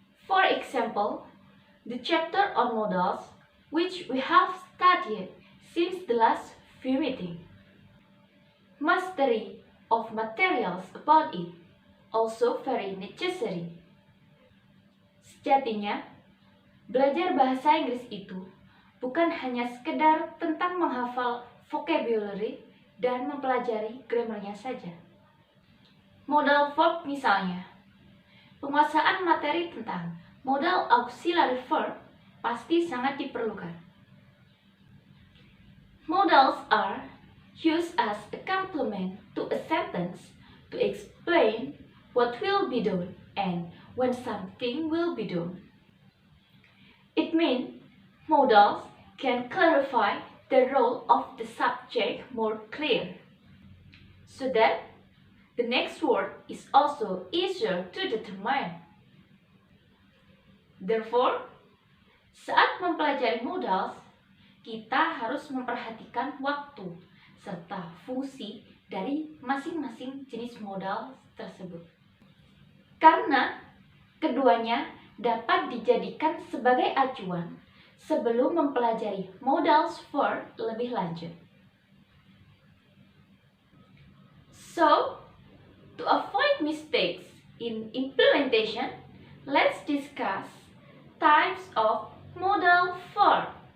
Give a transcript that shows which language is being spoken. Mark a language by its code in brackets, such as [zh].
[en] For example, the chapter on modals, which we have studied since the last few meetings. Mastery of materials about it also very necessary. [id] Sejatinya, belajar bahasa Inggris itu bukan hanya sekedar tentang menghafal vocabulary dan mempelajari grammarnya saja. Modal verb misalnya, penguasaan materi tentang modal auxiliary verb pasti sangat diperlukan. [en] Modals are used as a complement to a sentence to explain what will be done and when something will be done. It means modals can clarify the role of the subject more clear, so that the next word is also easier to determine. Therefore, [id] saat mempelajari modals, kita harus memperhatikan waktu serta fungsi dari masing-masing jenis modal tersebut. Karena keduanya dapat dijadikan sebagai acuan sebelum mempelajari modals verb lebih lanjut. [en] So, to avoid mistakes in implementation, let's discuss types of modal verb.